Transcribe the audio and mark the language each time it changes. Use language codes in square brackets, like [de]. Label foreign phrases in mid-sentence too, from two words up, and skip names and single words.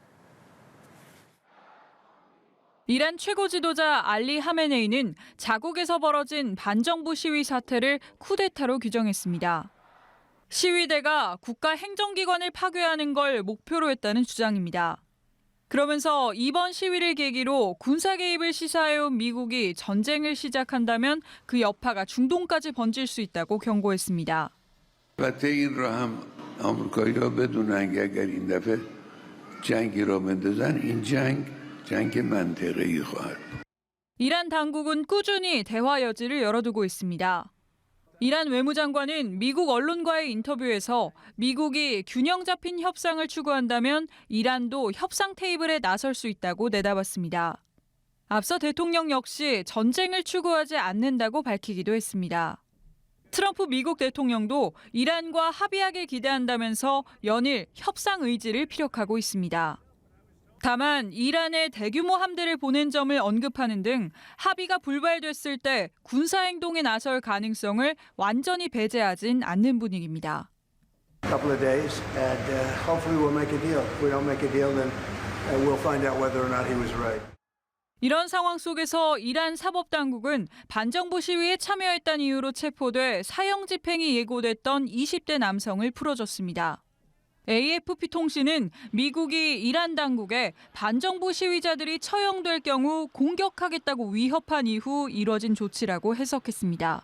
[ko] 이란 최고 지도자 알리 하메네이는 자국에서 벌어진 반정부 시위 사태를 쿠데타로 규정했습니다. 시위대가 국가 행정기관을 파괴하는 걸 목표로 했다는 주장입니다. 그러면서 이번 시위를 계기로 군사 개입을 시사해온 미국이 전쟁을 시작한다면 그 여파가 중동까지 번질 수 있다고 경고했습니다. [fa] البته این را هم آمریکایی‌ها بدونن که اگر این دفعه جنگی را بندازن این جنگ منطقه‌ای خواهد بود. [ko] 이란 당국은 꾸준히 대화 여지를 열어두고 있습니다. 이란 외무장관은 미국 언론과의 인터뷰에서 미국이 균형 잡힌 협상을 추구한다면 이란도 협상 테이블에 나설 수 있다고 내다봤습니다. 앞서 대통령 역시 전쟁을 추구하지 않는다고 밝히기도 했습니다. 트럼프 미국 대통령도 이란과 합의하길 기대한다면서 연일 협상 의지를 피력하고 있습니다. 다만 이란에 대규모 함대를 보낸 점을 언급하는 등 합의가 불발됐을 때 군사행동에 나설 가능성을 완전히 배제하진 않는 분위기입니다. [en] A couple of days, and hopefully we'll make a deal. If we don't make a deal, then we'll find out whether or not he was right. [ko] 이런 상황 속에서 이란 사법당국은 반정부 시위에 참여했다는 이유로 체포돼 사형 집행이 예고됐던 20대 남성을 풀어줬습니다. AFP 통신은 미국이 이란 당국에 반정부 시위자들이 처형될 경우 공격하겠다고 위협한 이후 이뤄진 조치라고 해석했습니다.